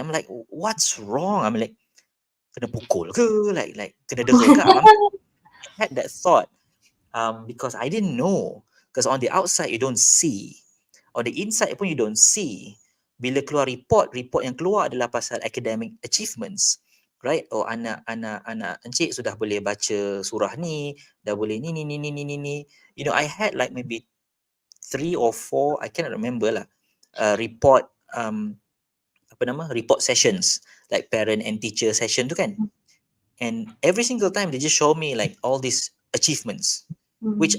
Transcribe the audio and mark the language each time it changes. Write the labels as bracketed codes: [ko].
[en] I'm like, what's wrong? I'm like, [ms] kena pukul ke? [en] Like [ms] kena dera ke? [en] I had that thought because I didn't know. Because on the outside you don't see, on the inside pun you don't see. [ms] Bila keluar report yang keluar adalah pasal [en] academic achievements, right? [ms] Oh, anak encik sudah boleh baca surah ni, dah boleh ni. [en] I had like maybe 3 or 4, I cannot remember lah. Report report sessions, like parent and teacher session tu, kan. And every single time they just show me like all these achievements, which